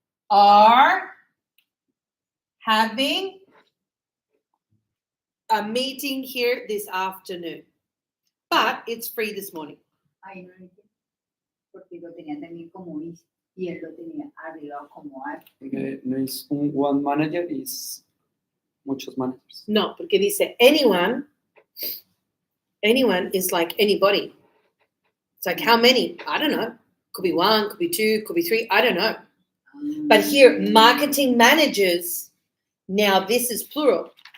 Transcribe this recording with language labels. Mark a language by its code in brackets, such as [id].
[en] are having a meeting here this afternoon. But it's free this morning. [es] Ay, no entiendo. Porque lo tenía también como is y él lo tenía arreglado como are. porque no es one manager, es muchos managers. [en] No, porque dice anyone is like anybody. It's like how many? I don't know. Could be one, could be two, could be three. I don't know. But here, marketing managers, now this is plural.